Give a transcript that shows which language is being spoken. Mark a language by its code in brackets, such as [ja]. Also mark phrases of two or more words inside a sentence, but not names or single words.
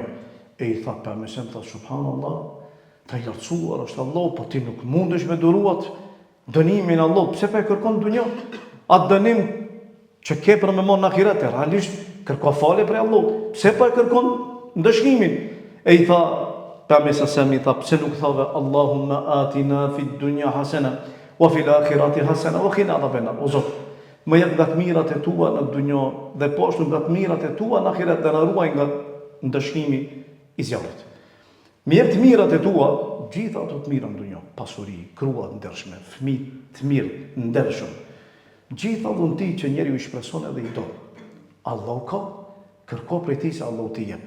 [sq] E I tha pejgamberi tha subhanallah, ta I lartësuar është Allah, po ti nuk mundesh me duruat dënimin Allah, pse pa e kërkon në dunjë? Atë dënim që ke për me marrë në ahiret, realisht kërko falje prej Allahut, pse pa e kërkon ndëshkimin? E I tha pejgamberi I tha pse nuk thave [ar] اللهم آتنا في الدنيا حسنة وفي الآخرة حسنة وقنا عذاب النار. [sq] O Zot, më jep nga të mirat e tua në dunjë dhe poshtë nga të mirat e tua në ahiret dhe na ruaj nga ndëshkimi I zjarrit. Mi jep të mirat e tua, gjitha ato të mira në dunjë, pasuri, grua të ndershme, fëmijë të mirë, ndershëm. Gjitha dhunti që njeriu i shpreson edhe i do. Allahu ka, kërko prej tij se Allahu t'i jep.